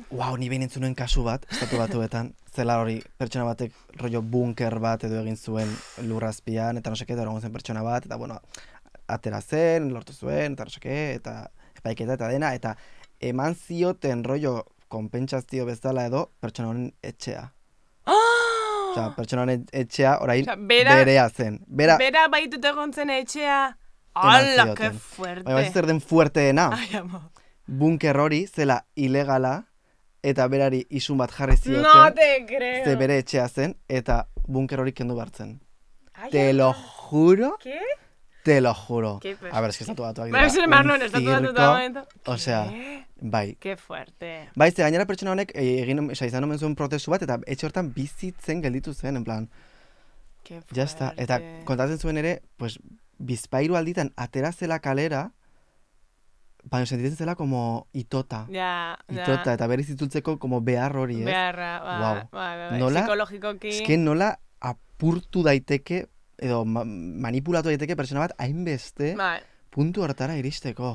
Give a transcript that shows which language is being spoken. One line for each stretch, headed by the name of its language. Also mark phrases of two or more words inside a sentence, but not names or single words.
Basque: Ni behin entzunuen kasu bat, estatu batuetan, zela hori pertsona batek rollo bunker bat edo egin zuen lurrazpian, eta
Spanish: no seke,
Basque: eta zen pertsona bat, eta bueno, atera zen, lortu zuen, eta
Spanish: no seke,
Basque: eta epaiketa eta dena, eta eman zioten rollo konpentsazio bezala edo pertsona honen etxea. Osea, pertsona honen etxea orain berea zen. Bera baitut egon zen etxea. Ala,
Spanish: que fuerte.
Basque: Baina zer den fuerteena. Ai, ama. Bunker hori zela ilegala eta berari isun bat jarri zioten.
Spanish: No te creo.
Basque: Ze bere etxea zen eta bunker hori kendu bartzen.
Spanish: Te lo juro. ¿Qué? Te lo juro. A ver, es que
Basque: estatu batuak dira. Osea, bai.
Spanish: Qué fuerte.
Basque: Bai, ze gainera pertsona honek izan omen zuen prozesu bat eta etxe hortan bizitzen gelditu zen,
Spanish: en plan. Qué fuerte. Ya está.
Basque: Eta kontatzen zuen ere, pues, bizpairu alditan atera zela kalera, baina sentitzen zela como itota. Itota, eta berriz itzultzeko como behar hori, ez? Beharra, bai. Nola, psikologikoki. eske nola apurtu daiteke, edo manipulatu daiteke pertsona bat hainbeste puntu hortara iristeko.